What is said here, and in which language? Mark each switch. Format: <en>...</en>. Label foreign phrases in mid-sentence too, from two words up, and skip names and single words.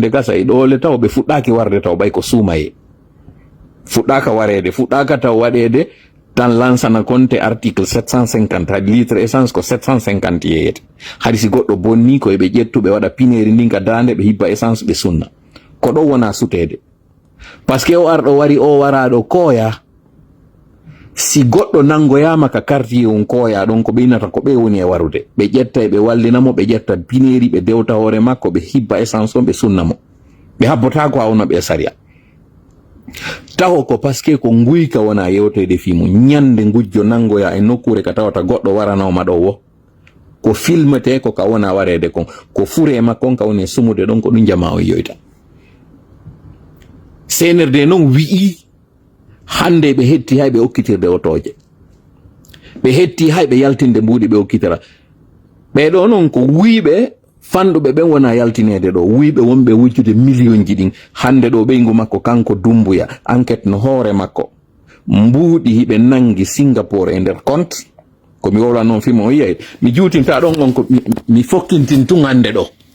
<ff>nde gasa e ɗole taw ɓe fuɗɗaki warde taw ɓay ko suumaye fuɗɗaka warede fuɗɗaka taw waɗede tan lansana compte article 750 hadi litre essence ko 750 yeyete hadi si goɗɗo bonni koye ɓe ƴettu ɓe waɗa pineri ndin ka dande ɓe hibba essence ɓe sunna ko ɗo wona sutede</ff> <fr>par ce que</fr> <ff>o arɗo wari o waraɗo kooya si goɗɗo nangoyama ka quartier on kooya ɗon ko ɓeynata ko ɓe woni e warude ɓe ƴetta e ɓe wallinamo ɓe ƴetta pineri ɓe dewta hoore makko ɓe hibba essence on ɓe sunnamo ɓe habbotako awno ɓe saria taho ko</ff> <fr>par ce que</fr> <ff>ko nguyka wona yewtede fimu ñande ngujjo nangoya e nokkure ka tawata goɗɗo waranawma ɗo wo ko filmete ko ka wona warede kon ko fure makkon ka woni sumude ɗon ko ɗum jama o yoyta senerde noon wi'i hande ɓe hetti hay ɓe okkitirde otoje ɓe hetti hay ɓe yaltinde mbuɗi ɓe okkitira ɓeɗo noon ko wiɓe fanɗuɓe ɓen wona yaltinede ɗo wiɓe wonɓe wujjude million ji ɗin hande ɗo ɓeygu makko kanko Dumbuya enquête no hoore makko mbuuɗi hiɓe nangi Singapore e nder compte ko mi wolwa noon fimo o yiyay mi juutinta ɗon on ko mi fokkintin tun hande ɗo</ff>